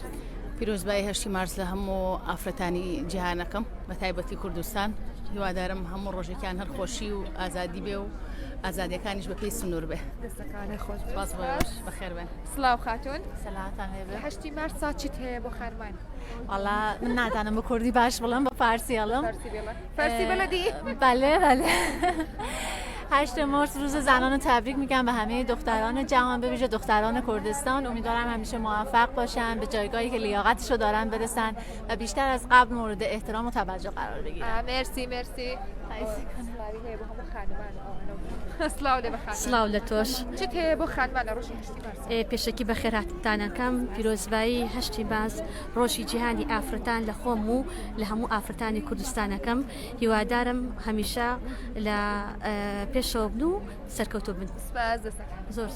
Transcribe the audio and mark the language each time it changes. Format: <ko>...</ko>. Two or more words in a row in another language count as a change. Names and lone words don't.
<ckb>پیرۆزبایی هەشتی مارس لە هەموو ئافرەتانی جیهانەکەم بە تایبەتی کوردستان هیوادارم هەموو ڕۆژێکیان هەر خۆشی و ئازادی بێ و ئازادیەکانیش بە پێی سنوور بێ دەستەکانە خۆش باز بەخێر بێن سڵاو خاتون سەلامەتان هەیە لە هەشتی مارسا چیت هەیە بۆ خانمان؟ وڵا من نادانم بە کوردی باش بڵم بە فارسی هەڵم فارسی بەلەدی؟</ckb> <fa>بله 8 مارس روز زنان رو تبریک میگم به همه دختران جهان به ویژه دختران کردستان امیدوارم همیشه موفق باشن به جایگاهی که لیاقتش رو دارن برسن و بیشتر از قبل مورد احترام و توجه قرار بگیرن مرسی</fa> <ckb>سلااو لە تۆش چیت هەیە بۆ خانمان لە ڕۆژی هەشتی مارس؟ پێشەکی بە خێراتتانەکەم پیرۆزبایی هەشتی باز ڕۆژی جیهانی ئافرەتان لە خۆم و لە هەموو ئافرەتانی کوردستانەکەم هیوادارم هەمیشە لە پێشەوە بن و سەرکەوتۆ بن زۆر</ckb>